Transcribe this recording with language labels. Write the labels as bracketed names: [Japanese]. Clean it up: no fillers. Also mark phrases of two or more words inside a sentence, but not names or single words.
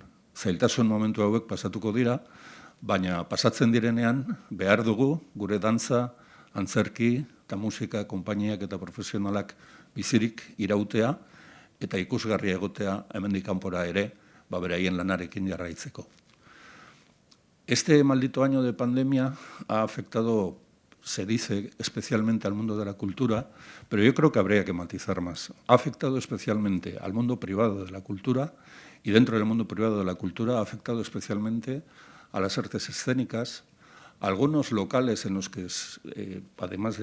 [Basque] Zailtasun momentu hauek pasatuko dira, baina pasatzen direnean behar dugu gure dantza, antzerki eta musika konpainiak eta profesionalak bizirik irautea eta ikusgarria egotea hemendik kanpora ere beraien lanarekin jarraitzeko. [Spanish] Este maldito año de pandemia ha afectado, se dice, especialmente al mundo de la cultura, pero yo creo que habría que matizar más. Ha afectado especialmente al mundo privado de la cultura y dentro del mundo privado de la cultura ha afectado especialmente a las artes escénicas, a algunos locales en los que, además